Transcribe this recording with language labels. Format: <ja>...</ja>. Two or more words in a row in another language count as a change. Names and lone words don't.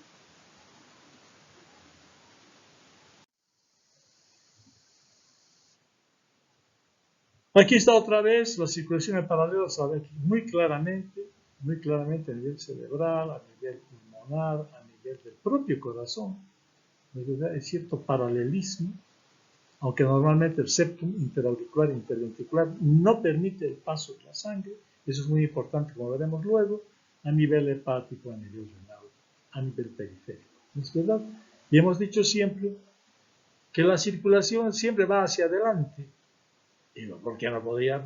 <es>Aquí está otra vez la circulación en paralelo, se ve muy claramente a nivel cerebral, a nivel pulmonar, a nivel del propio corazón. Hay cierto paralelismo aunque normalmente el septum interauricular e interventricular no permite el paso de la sangre. Eso es muy importante, como veremos luego, a nivel hepático, a nivel renal, a nivel periférico. ¿No es verdad? Y hemos dicho siempre que la circulación siempre va hacia adelante. Y no, ¿por qué no podía?</es>